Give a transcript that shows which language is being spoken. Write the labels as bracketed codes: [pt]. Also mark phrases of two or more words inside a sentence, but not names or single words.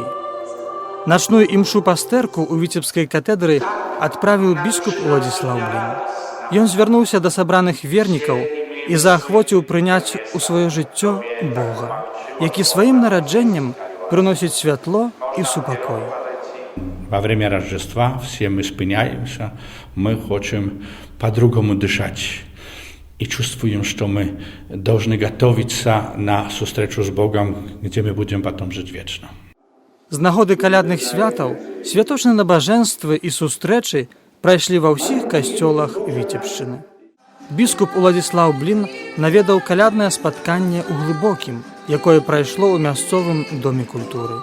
[be] Начную імшу пастэрку ў віцебскай катэдры адправіў біскуп Уладзіслаў Блін. Ён звярнуўся да сабраных вернікаў і заахвоціў прыняць у сваё жыццё Бога, які сваім нараджэннем прыносіць святло і супакой. [ru] Во время Рождества все мы спыняемся, мы хотим по-другому дышать. И чувствуем, что мы должны готовиться на встречу с Богом, где мы будем потом жить вечно. [be] З нагоды калядных святаў святочныя набажэнствы і сустрэчы прайшлі ва ўсіх касцёлах Віцебшчыны. Біскуп Уладзіслаў Блін наведаў каляднае спатканне ў Глыбокім, якое прайшло ў мясцовым доме культуры.